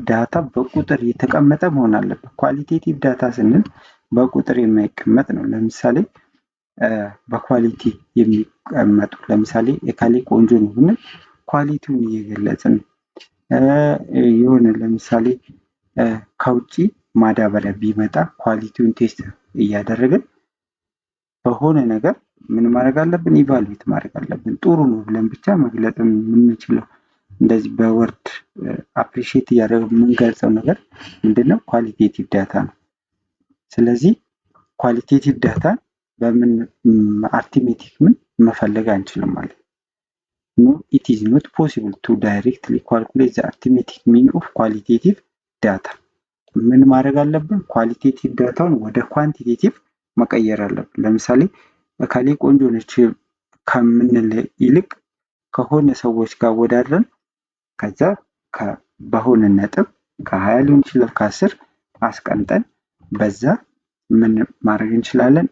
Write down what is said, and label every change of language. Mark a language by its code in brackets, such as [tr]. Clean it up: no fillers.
[am] ዳታ በቁጥር የተቀመጠ መሆን አለበት። ኳሊቴቲቭ ዳታ ስንል በቁጥር የማይቀመጥ ነው። ለምሳሌ በኳሊቲ የሚቀመጡ ለምሳሌ የካሌ ቆንጆ ነው ብንል ኳሊቲውን እየገለጽን የሆነ ለምሳሌ ከውጪ ማዳበሪያ ቢመጣ ኳሊቲውን ቴስት እያደረግን በሆነ ነገር ምን ማድረግ አለብን? ኢቫሉዌት ማድረግ አለብን። ጥሩ ነው ብለን ብቻ መግለጽ የምንችለው እንደዚህ በወርድ አፕሪሺየት እያደረግን የምንገልጸው ነገር ምንድነው? ኳሊቴቲቭ ዳታ ነው። ስለዚህ ኳሊቴቲቭ ዳታ በምን አርቲሜቲክ ምን መፈለግ አንችልም ማለት ነው። [en] No, it is not possible to directly calculate the arithmetic mean of qualitative data. [am] ምን ማድረግ አለብን? ኳሊቴቲቭ ዳታውን ወደ ኳንቲቴቲቭ መቀየር አለብን። ለምሳሌ እከሌ ቆንጆ ነች ከምንል ይልቅ ከሆነ ሰዎች ጋር ወዳድረን ከዛ በሆነ ነጥብ ከ20 ሊሆን ይችላል ከ10 አስቀምጠን በዛ ምን ማድረግ እንችላለን?